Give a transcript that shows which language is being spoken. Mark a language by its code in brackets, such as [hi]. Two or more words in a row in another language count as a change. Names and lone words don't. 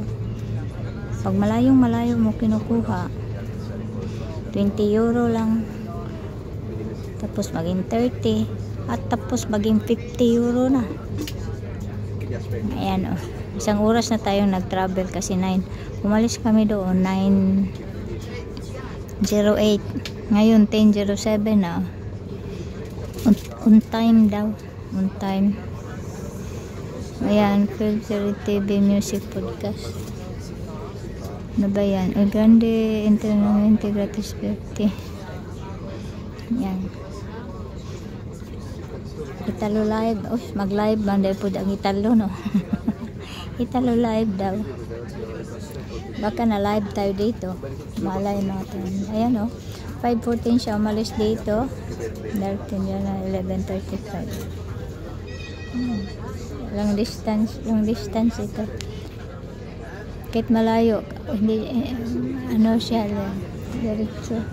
[tl] Pag malayo mo kinukuha, 20 euro lang, tapos maging 30, at tapos maging 50 euro na. Ayan, oh. Isang oras na tayong nag-travel kasi 9. Umalis kami doon 9:08. Ngayon 10:07 na. [en] On time daw. On time. Ayan, Film Series TV Music Podcast. [tl] Ano ba yan? [it] El Grande Internamente Gratis 50. [tl] Yan. Italo live. Oh, mag-live man dahil po ang Italo, no? Italo live daw. Baka na live tayo dito. Malay natin. Ayan, oh. 5:14 siya umalis dito. Darating yan na 11:35. [en] Long distance [tl] ito. Kahit malayo, hindi, ano siya lang, diretso.